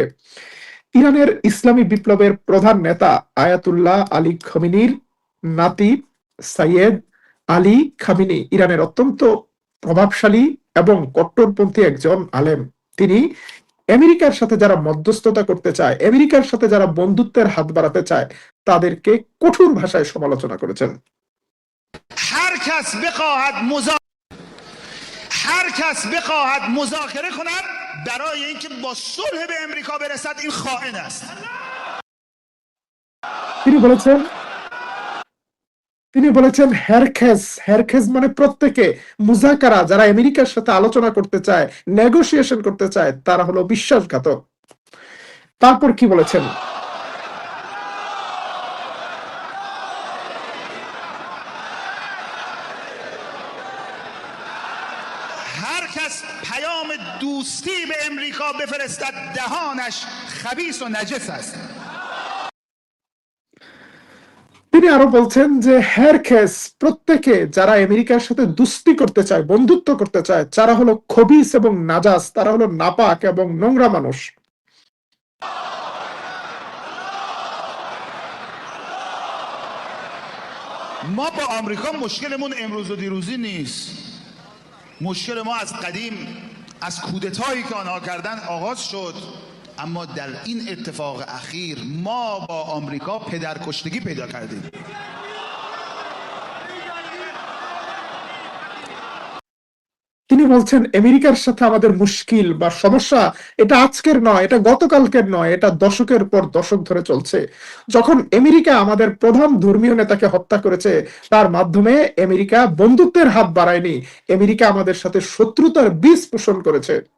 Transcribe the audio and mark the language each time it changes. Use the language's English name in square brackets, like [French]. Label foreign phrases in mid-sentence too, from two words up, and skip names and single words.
[Bangla] ইরানের ইসলামী বিপ্লবের প্রধান নেতা আয়াতুল্লাহ আলী খমিনির নাতি সাইয়েদ আলী খামিনি ইরানের অত্যন্ত প্রভাবশালী এবং কট্টরপন্থী একজন আলেম। তিনি আমেরিকার সাথে যারা মধ্যস্থতা করতে চায়, আমেরিকার সাথে যারা বন্ধুত্বের হাত বাড়াতে চায়, তাদেরকে কঠোর ভাষায় সমালোচনা করেছেন। [Persian] هر کس بخواهد مذاکره کند برای اینکه با صلح به امریکا برسد این خائن است. [Bangla] তিনি বলেছেন হেরখেজ মানে প্রত্যেকে, মুজাকারা, যারা আমেরিকার সাথে আলোচনা করতে চায়, নেগোসিয়েশন করতে চায়, তারা হলো বিশ্বাসঘাতক। তারপর কি বলেছেন? [Persian] هر کس پیام دوستی به امریکا بفرستد دهانش خبیث و نجس است. [Bangla] তিনি আরো বলছেন যে হেরখেজ প্রত্যেকে, যারা আমেরিকার সাথে দুস্তি করতে চায়, বন্ধুত্ব করতে চায়, যারা হলো খবিস এবং নাজাস, তারা হলো নাপাক এবং নোংরা মানুষ। [Persian] ما با آمریکا مشکلمون امروز و دیروزی نیست. مشکل ما از قدیم از کودتایی که آنها کردن آغاز شد، اما در این اتفاق اخیر ما با آمریکا پدرکشتگی پیدا کردیم. [Bangla] তিনি বলছেন, আমেরিকার সাথে আমাদের মুশকিল বা সমস্যা এটা আজকের নয়, এটা গতকালকের নয়, এটা দশকের পর দশক ধরে চলছে। যখন আমেরিকা আমাদের প্রধান ধর্মীয় নেতাকে হত্যা করেছে, তার মাধ্যমে আমেরিকা বন্ধুত্বের হাত বাড়ায়নি, আমেরিকা আমাদের সাথে শত্রুতার বীজ পোষণ করেছে।